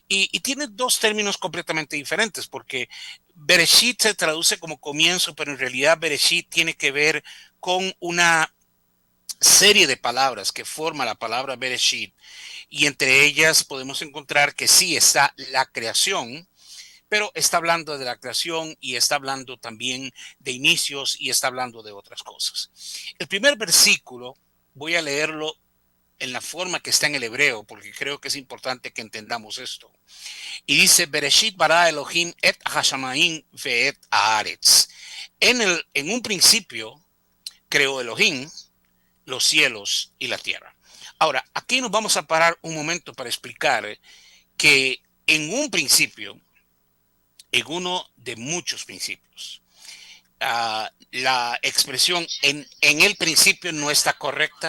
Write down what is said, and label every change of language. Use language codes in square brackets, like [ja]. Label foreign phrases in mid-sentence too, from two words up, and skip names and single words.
[es] Y tiene dos términos completamente diferentes, porque Bereshit se traduce como comienzo, pero en realidad Bereshit tiene que ver con una serie de palabras que forma la palabra Bereshit, y entre ellas podemos encontrar que sí está la creación, pero está hablando de la creación y está hablando también de inicios y está hablando de otras cosas. El primer versículo, voy a leerlo en la forma que está en el hebreo, porque creo que es importante que entendamos esto. Y dice, [he] בראשית ברא אלהים את השמים ואת הארץ. [es] En un principio creó Elohim los cielos y la tierra. Ahora, aquí nos vamos a parar un momento para explicar que en un principio, en uno de muchos principios, la expresión en el principio no está correcta.